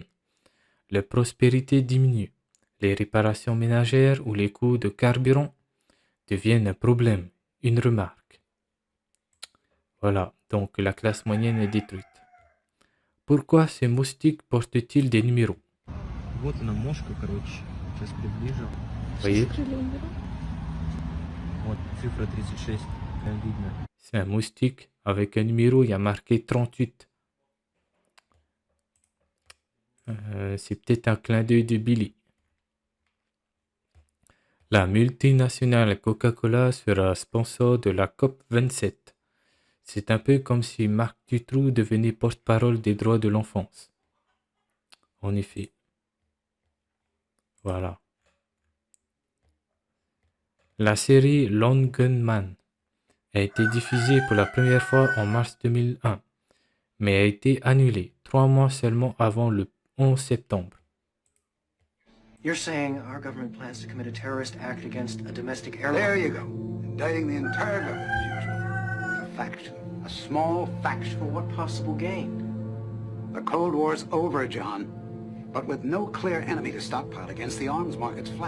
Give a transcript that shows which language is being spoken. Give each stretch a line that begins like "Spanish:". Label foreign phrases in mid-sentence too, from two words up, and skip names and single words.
French: La prospérité diminue. Les réparations ménagères ou les coûts de carburant deviennent un problème, une remarque. Voilà, donc la classe moyenne est détruite. Pourquoi ces moustiques portent-ils des numéros?
Russian: Вот она мошка, короче. Сейчас приближу.
French: Voyez,
Russian: Вот цифра 36. Прям видно.
French: c'est un moustique avec un numéro, il y a marqué 38. C'est peut-être un clin d'œil de Billy. La multinationale Coca-Cola sera sponsor de la COP 27. C'est un peu comme si Marc Dutroux devenait porte-parole des droits de l'enfance. En effet. Voilà. La série Lone Gunman a été diffusée pour la première fois en mars 2001, mais a été annulée 3 mois seulement avant le 11 septembre.
English: You're saying our government plans to commit a terrorist act against a domestic airline? There you go. Indicting the entire government as usual. A fact. A small fact. For what possible gain? The Cold War's over, John. But with no clear enemy to stockpile against, the arms market's flat.